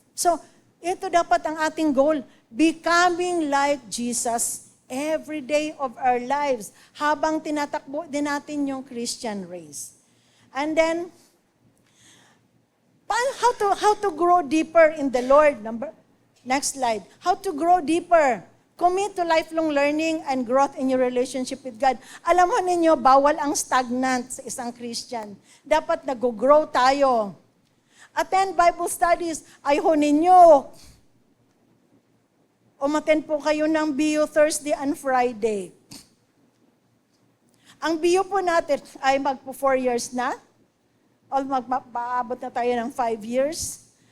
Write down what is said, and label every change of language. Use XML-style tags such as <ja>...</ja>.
<en>So,</en> <tl>ito dapat ang ating</tl> <en>goal, becoming like Jesus every day of our lives</en> <tl>habang tinatakbo din natin yung</tl> <en>Christian race. And then, how to grow deeper in the Lord? Next slide. How to grow deeper. Commit to lifelong learning and growth in your relationship with God.</en> <tl>Alam mo ninyo, bawal ang stagnant sa isang Christian. Dapat nag-grow tayo.</tl> <en>Attend Bible studies.</en> <tl>Ayaw ninyo. Umattend po kayo ng BU Thursday and Friday. Ang BU po natin ay magpo 4 years na. O magpaabot na tayo ng 5 years.</tl>